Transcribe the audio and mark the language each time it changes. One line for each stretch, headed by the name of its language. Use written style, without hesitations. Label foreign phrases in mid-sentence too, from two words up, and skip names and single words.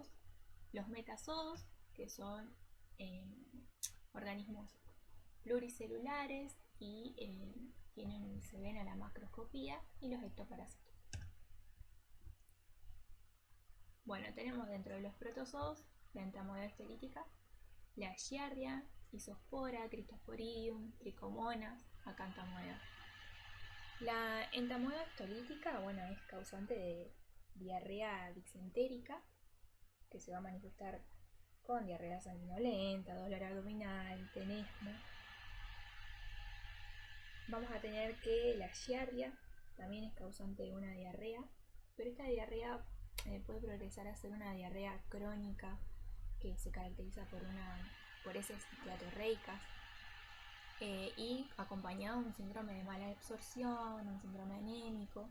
Spanish: Los metazoos, que son organismos pluricelulares y se ven a la macroscopía, y los ectoparásitos. Bueno, tenemos dentro de los protozoos la entamoeba histolítica, la giardia, isospora, cristosporidium, tricomonas, acantamoeba. La entamoeba histolítica, bueno, es causante de diarrea disentérica, que se va a manifestar con diarrea sanguinolenta, dolor abdominal, tenesmo. Vamos a tener que la giardia también es causante de una diarrea, pero esta diarrea puede progresar a ser una diarrea crónica que se caracteriza por heces ciclotorreicas y acompañado de un síndrome de mala absorción, un síndrome anémico.